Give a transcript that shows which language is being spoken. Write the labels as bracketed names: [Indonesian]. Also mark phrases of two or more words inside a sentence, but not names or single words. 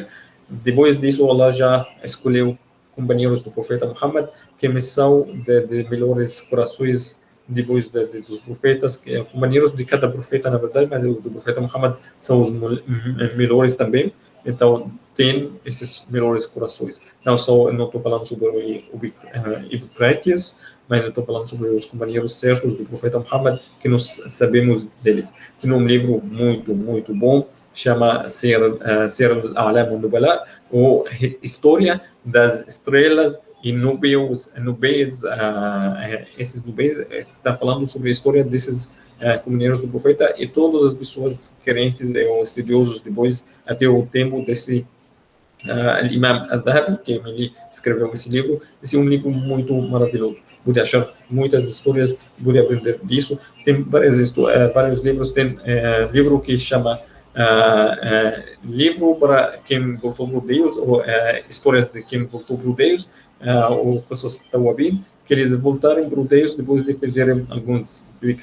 [Portuguese] Depois disso, Allah já escolheu companheiros do profeta Muhammad, que são de melhores corações depois dos profetas, que companheiros de cada profeta, na verdade, mas do profeta Muhammad são os melhores também. Então, tem esses melhores corações. Não estou falando sobre hipócritas, mas eu estou falando sobre os companheiros certos do profeta Muhammad, que nós sabemos deles. Tem um livro muito bom, chama Ser al-A'lam al-Nubala, ou História das Estrelas e Nubes. Esses nubes está falando sobre a história desses companheiros do profeta, e todas as pessoas crentes e estudiosos depois, até o tempo desse Imam al-Dhahabi, que ele escreveu esse livro. Esse é um livro muito maravilhoso. Pude achar muitas histórias, pude aprender disso. Tem vários livros. Tem livro que chama Livro para quem voltou para Deus, ou Histórias de quem voltou para Deus, ou Qasas Tawabin, que eles voltaram para Deus depois de fazerem alguns pecados.